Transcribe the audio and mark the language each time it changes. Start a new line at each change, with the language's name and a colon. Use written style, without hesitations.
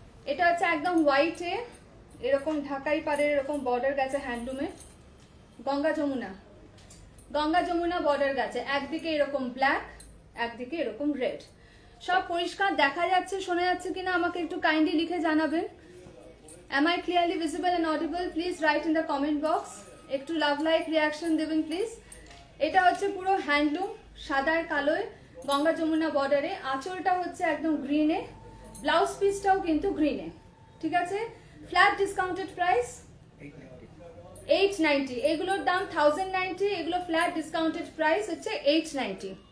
Bangla: এটা হচ্ছে একদম হোয়াইটে, এরকম ঢাকাই পাড়ের এরকম বর্ডার গেছে হ্যান্ডলুমে। গঙ্গা যমুনা বর্ডার গেছে, একদিকে এরকম ব্ল্যাক, একদিকে এরকম রেড। সব পরিষ্কার দেখা যাচ্ছে, শোনা যাচ্ছে কিনা আমাকে একটু কাইন্ডলি লিখে জানাবেন।
English: Am I clearly visible and audible? Please write in the comment box.
Bangla: একটু লাভ লাইক রিয়াকশন দেবেন প্লিজ। এটা হচ্ছে পুরো হ্যান্ডলুম, সাদার কালোয় গঙ্গা যমুনা বর্ডারে। আঁচলটা হচ্ছে একদম গ্রিনে, ব্লাউজ পিসটাও কিন্তু গ্রিনে, ঠিক আছে। ফ্ল্যাট ডিসকাউন্টেড প্রাইস 890, এগুলোর দাম 1090, এগুলো ফ্ল্যাট ডিসকাউন্টেড প্রাইস হচ্ছে 890।